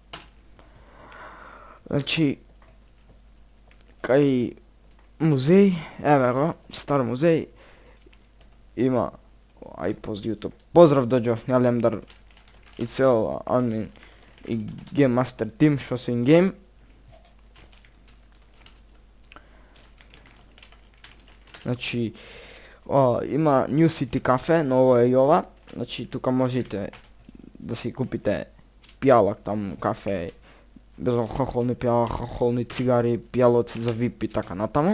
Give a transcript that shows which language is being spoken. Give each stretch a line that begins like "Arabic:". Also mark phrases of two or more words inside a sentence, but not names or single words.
Macedonian: Значи, кај музеј, еве го, стар музеј, има, ај поз YouTube, поздрав Доџо, Алемдар и цел админ и
English: Game Master Team
Macedonian: што се
English: in game.
Macedonian: Значи, има New City Cafe, ново е и ова, значи тука можете да си купите пијалак там, кафе, безалкохолни пијалак, алкохолни цигари, пијалоци за VIP и така натаму.